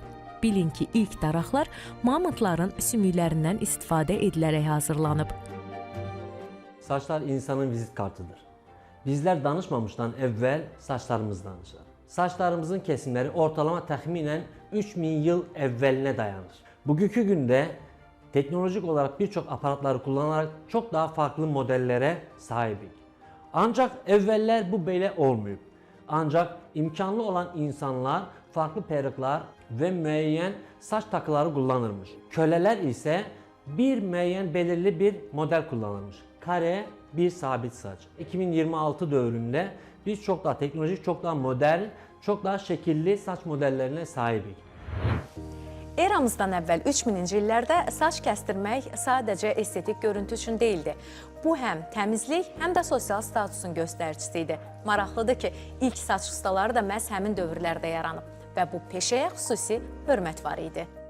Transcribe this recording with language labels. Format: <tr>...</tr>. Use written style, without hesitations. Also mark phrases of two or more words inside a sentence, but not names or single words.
<az>Bilin ki, ilk daraqlar mamutların sümüklərindən istifadə edilərək hazırlanıb. Saçlar insanın vizit kartıdır. Bizlər danışmamışdan əvvəl saçlarımız danışır. Saçlarımızın kesimləri ortalama təxminən 3000 yıl əvvəlinə dayanır.</az> <tr>Bugünkü gündə teknolojik olarak birçok aparatları kullanarak çok daha farklı modellere sahibik. Ancak evveller</tr> <az>bu belə olmayıb.</az> <tr>Ancak imkanlı olan insanlar farklı peruklar ve müəyyən saç takıları kullanırmış. Kölələr isə bir müəyyən belirli bir model kullanırmış. Kare bir sabit saç. 2026 dövründe biz çok daha teknolojik, çok daha modern, çok daha şekilli saç modellerine sahibik.</tr> <az>Eramızdan əvvəl 3000-ci illərdə saç kəstirmək sadəcə estetik görüntü üçün deyildi. Bu həm təmizlik, həm də sosial statusun göstəricisi idi. Maraqlıdır ki, ilk saç ustaları da məhz həmin dövrlərdə yaranıb və bu peşəyə xüsusi hörmət var idi.</az>